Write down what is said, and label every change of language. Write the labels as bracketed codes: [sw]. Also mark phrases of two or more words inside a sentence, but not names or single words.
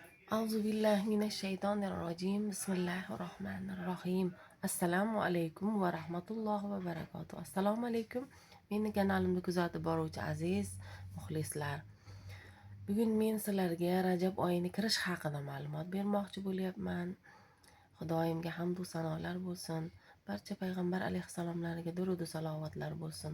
[ar] أعوذ بالله من الشيطان الرجيم بسم الله الرحمن الرحيم السلام عليكم ورحمة الله وبركاته. السلام عليكم. [uz] Meni kanalimni kuzatib boruvchi aziz muxlislar. Bugun men sizlarga Rajab oyining kirish haqida ma'lumot bermoqchi bo'lyapman. Xudoyimga hamd va sanolar bo'lsin. Barcha payg'ambar alayhissalomlarga durud va salovatlar bo'lsin.